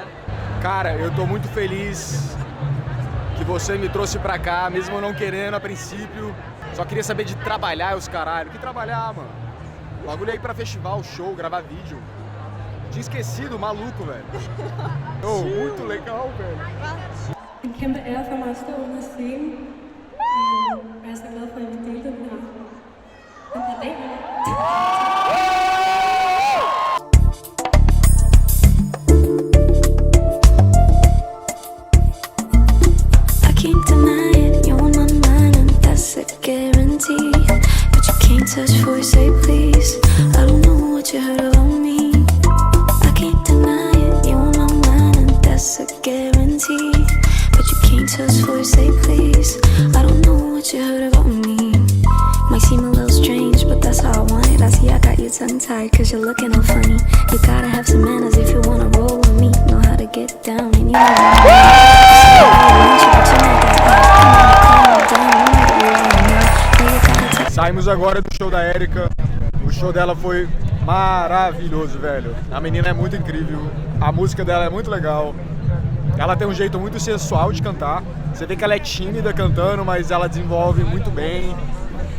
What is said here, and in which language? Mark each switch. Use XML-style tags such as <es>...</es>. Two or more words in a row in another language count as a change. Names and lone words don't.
<pt>Cara, eu tô muito feliz que você me trouxe pra cá, mesmo eu não querendo a princípio. Só queria saber de trabalhar os caralho. Que trabalhar, mano? Bagulho aí pra festival, show, gravar vídeo. Tinha esquecido, maluco, velho. Oh, muito legal, velho.</pt> <da>En kæmpe ære for mig at stå under scenen. Jeg er så glad for, at vi delte den her dag.</da> <en>I can't deny it, you're on my mind and that's a guarantee. But you can't touch before you say please. I don't know what you heard about me. I can't deny it, you're on my mind and that's a guarantee. But you can't touch before you say please. I don't know what you heard about me. Might seem a little strange, but that's how I want it. I see I got you tongue-tied cause you're looking all funny. You gotta have some manners if you wanna roll with me. Know how to get down and you know</en> <pt>Saímos agora do show da Érica. O show dela foi maravilhoso, velho. A menina é muito incrível. A música dela é muito legal. Ela tem um jeito muito sensual de cantar. Você vê que ela é tímida cantando, mas ela desenvolve muito bem.</pt>